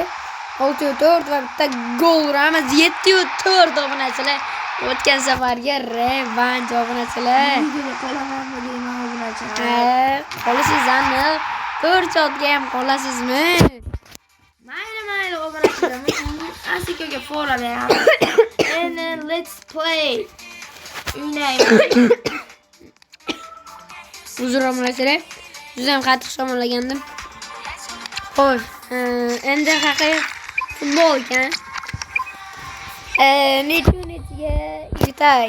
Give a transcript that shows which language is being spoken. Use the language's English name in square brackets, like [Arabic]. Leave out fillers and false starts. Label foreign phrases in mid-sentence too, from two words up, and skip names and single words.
[Uzbek] 6-4 va bitta gol uramiz. 7-4 obunachilar. O'tgan safarga revanch obunachilar. Videoga qolamanmi deyman obunachilar. Qolishingiz aniq. 4 shotga ham qolasizmi? Mayli obunachilar. Asikoga fora beramiz. [English] And let's play. [Uzbek] O'ynaymiz. Uzr obunachilar. Juda ham qattiq shamollagandim. Xo'sh, endi haqiqiy futbol ekan. Nechga yutay.